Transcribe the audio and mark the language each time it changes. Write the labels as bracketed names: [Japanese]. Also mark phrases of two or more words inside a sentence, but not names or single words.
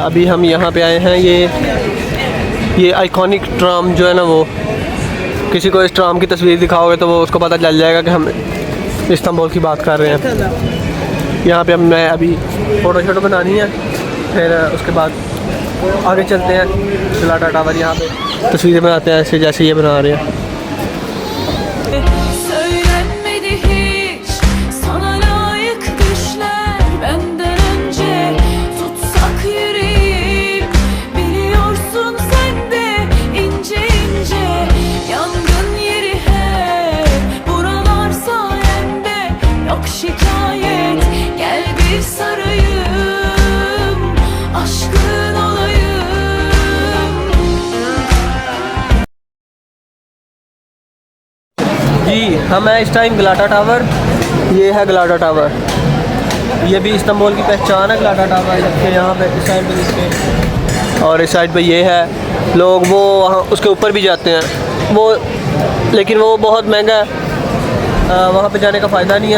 [Urdu] ابھی ہم یہاں پے آئے ہیں، یہ [English] iconic tram [Urdu] جو ہے نا، وہ کسی کو اس ٹرام کی تصویر دکھاؤ گے تو وہ اس کو پتا چل جائے گا کہ ہم استنبول کی بات کر رہے ہیں. یہاں پے میں ابھی فوٹو شوٹو بنانی ہے، پھر اس کے بعد آگے چلتے ہیں گلاٹا ٹاور، یہاں پے تصویریں بناتے ہیں ایسے جیسے یہ بنا رہے ہیں. [Turkish] Söylenmedi hiç sana layık düşler benden önce tutsak yüreğim biliyorsun sen de ince ince yangın yeri hep buralar sayende yok şikayet gel bir sarayım aşkın olayım. [Urdu] جی ہم ہیں اس ٹائم گلاٹا ٹاور، یہ ہے گلاٹا ٹاور، یہ بھی استنبول کی پہچان ہے گلاٹا ٹاور. جبکہ یہاں پے اس سائیڈ پے اس کے اور اس سائیڈ پے یہ ہے، لوگ وہ وہاں اس کے اوپر بھی جاتے ہیں وہ، لیکن وہ بہت مہنگا ہے، وہاں پے جانے کا فائدہ نہیں ہے.